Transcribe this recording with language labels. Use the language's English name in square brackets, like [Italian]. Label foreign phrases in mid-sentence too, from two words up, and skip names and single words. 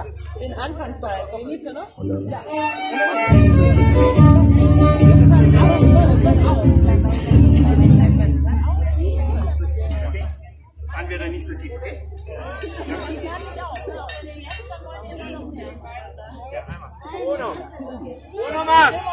[German] Den Anfangsball. [Spanish] Inicio, ¿no? [German] Ja. Fahren wir da nicht so tief, okay? [Spanish] Uno más.